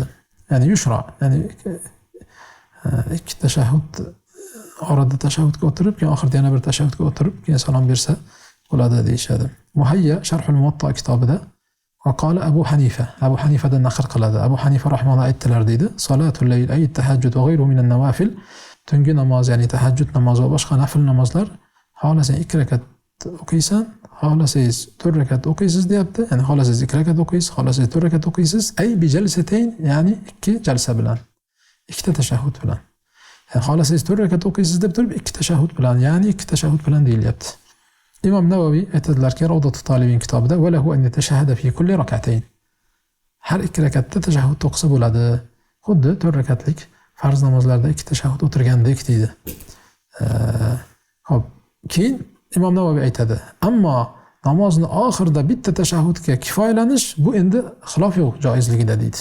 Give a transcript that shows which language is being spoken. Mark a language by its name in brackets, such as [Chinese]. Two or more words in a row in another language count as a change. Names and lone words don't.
[Uzbek] Ya'ni yushro, ya'ni 2 tashahhud orada tashahhudga o'tirib, keyin oxirida yana bir tashahhudga o'tirib, keyin salom bersa bo'ladi deyishadi. Muhayya Sharhul Muwatta kitobida qala Abu Hanifadan naql qiladi. Abu Hanifa rahimahulloh aytdilar deydi: [Arabic] "صلاة الليل أي التهجد وغيره من النوافل." [Uzbek] Tungi namoz, ya'ni tahajjud namozi va boshqa nafil namozlar xohlasangiz 2 rakat o'qiysan, xohlasangiz 4 rakat o'qiysiz deyapti. Ya'ni xohlasangiz 2 rakat o'qiysiz, xohlasangiz 4 rakat o'qiysiz. [Arabic] أي بجلستين, [Uzbek] ya'ni 2 jalsa bilan, 2 tashahhud bilan. Ya'ni xohlasangiz 4 rakat o'qiysiz deb turib 2 tashahhud bilan, ya'ni 2 tashahhud bilan deyilyapti. Imom Navoiy aytadilarki, Rawdatut Talibin kitobida [Arabic] وله أن يتشهد في كل ركعتين. [Uzbek] Har 2 rakatda tashahhud o'qisa bo'ladi. Xuddi 4 rakatlik farz namozlarda 2 tashahhud o'tirgandek deydi. Xo'p, keyin Imom Navoiy aytadi, ammo namozni oxirida bitta tashahhudga kifoyalanish bu endi xilof yo'q joizligida deydi.